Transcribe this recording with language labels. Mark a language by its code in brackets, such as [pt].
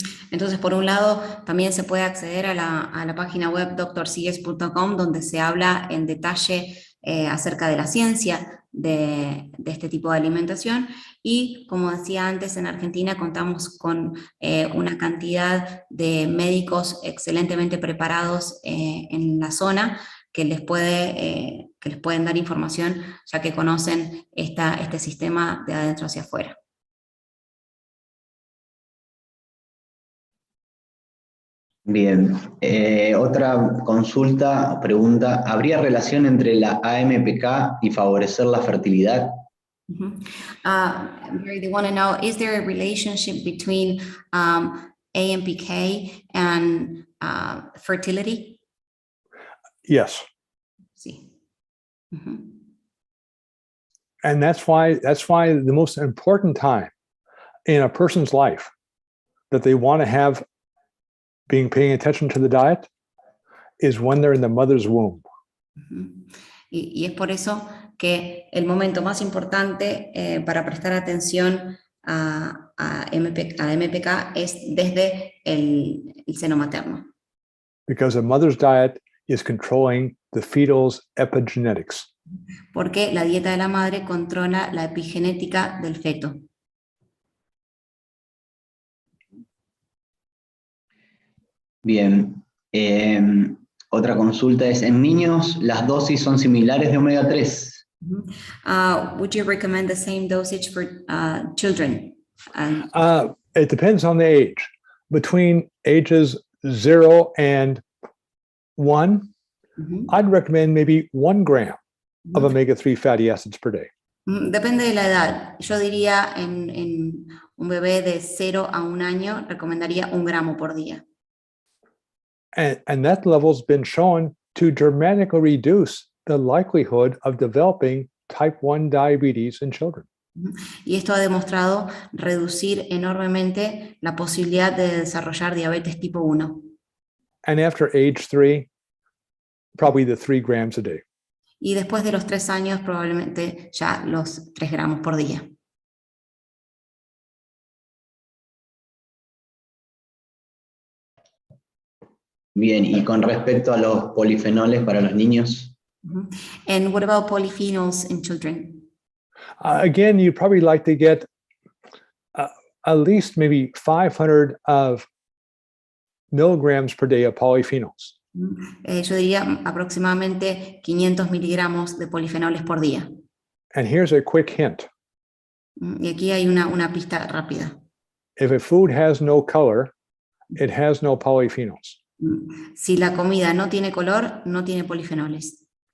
[es] Entonces, por un lado, también se puede acceder a la página web drsears.com, donde se habla en detalle acerca de la ciencia de este tipo de alimentación. Y, como decía antes, en Argentina contamos con una cantidad de médicos excelentemente preparados en la zona que les pueden dar información, ya que conocen este sistema de adentro hacia afuera. Bien, otra consulta o pregunta, ¿habría relación entre la AMPK y favorecer la fertilidad? [en] They want to know, is there a relationship between AMPK and fertility? Yes. [es] Sí. [en] And that's why the most important time in a person's life that they want to have paying attention to the diet is when they're in the mother's womb. [es] Y es por eso que el momento más importante para prestar atención a AMPK es desde el seno materno. [en] Because a mother's diet is controlling the fetal's epigenetics. [es] Porque la dieta de la madre controla la epigenética del feto. Bien, otra consulta es, ¿en niños las dosis son similares de omega 3? [en] Would you recommend the same dosage for children? It depends on the age. Between ages 0 and 1, I'd recommend maybe 1 gram of omega-3 fatty acids per day. [es] Depende de la edad. Yo diría en un bebé de 0 a 1 año, recomendaría 1 gramo por día. [en] And that level's been shown to dramatically reduce the likelihood of developing type 1 diabetes in children. [es] Y esto ha demostrado reducir enormemente la posibilidad de desarrollar diabetes tipo 1. [en] And after age 3, probably the 3 grams a day. [es] Y después de los 3 años, probablemente ya los 3 gramos por día. Bien, y con respecto a los polifenoles para los niños. [en] And what about polyphenols in children? Again, you'd probably like to get at least maybe 500 of milligrams per day of polyphenols. [es] Yo diría aproximadamente 500 miligramos de polifenoles por día. [en] And here's a quick hint. [es] Y aquí hay una pista rápida. [en] If a food has no color, it has no polyphenols. [es] Si la comida no tiene color, no tiene polifenoles.